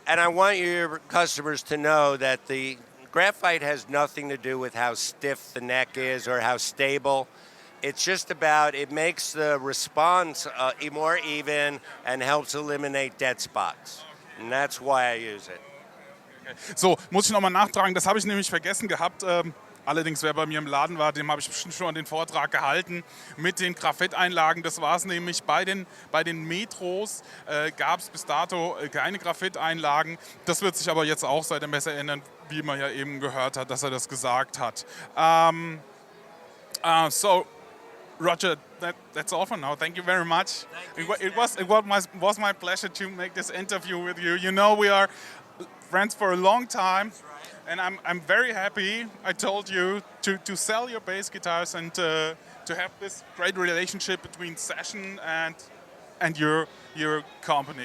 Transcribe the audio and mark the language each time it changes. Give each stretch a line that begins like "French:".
English: And I want your customers to know that the graphite has nothing to do with how stiff the neck is or how stable. It's just about, it makes the response more even and helps eliminate dead spots. And that's why I use it.
German: So, muss ich nochmal nachtragen, das habe ich nämlich vergessen gehabt. Allerdings, wer bei mir im Laden war, dem habe ich bestimmt schon den Vortrag gehalten mit den Graphiteinlagen. Das war es nämlich. Bei den Metros gab es bis dato keine Graphiteinlagen. Das wird sich aber jetzt auch seit der Messe ändern, wie man ja eben gehört hat, dass er das gesagt hat.
English: So, Roger, that's all for now. Thank you very much. It was my pleasure to make this interview with you. You know, we are friends for a long time, and I'm very happy. I told you to sell your bass guitars and to have this great relationship between Session and your company.